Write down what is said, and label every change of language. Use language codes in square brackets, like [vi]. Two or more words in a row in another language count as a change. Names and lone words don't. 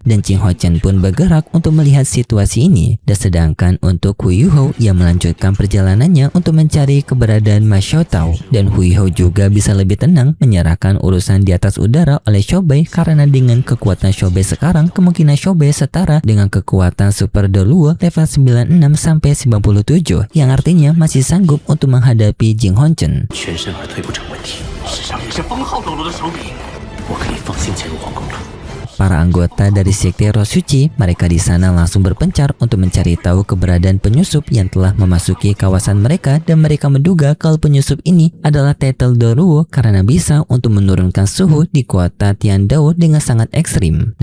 [id] Dan Jing Hongqian pun bergerak untuk melihat situasi ini. Dan sedangkan untuk Huiho yang melanjutkan perjalanannya untuk mencari keberadaan Ma Xiaotao, dan Huiho juga bisa lebih tenang menyerahkan urusan di atas udara oleh Xiaobei, karena dengan kekuatan Xiaobei sekarang kemungkinan Xiaobei setara dengan kekuatan Super Doluo level 96 sampai 97, yang artinya masih sanggup untuk menghadapi Jing Hongqian. [zh] 世上也是封号斗罗的手笔，我可以放心潜入皇宫了。 [id] Para anggota dari Sekte Roh Suci, mereka di sana langsung berpencar untuk mencari tahu keberadaan penyusup yang telah memasuki kawasan mereka, dan mereka menduga kalau penyusup ini adalah Tetel Doluo karena bisa untuk menurunkan suhu di kota Tiandao dengan sangat ekstrim.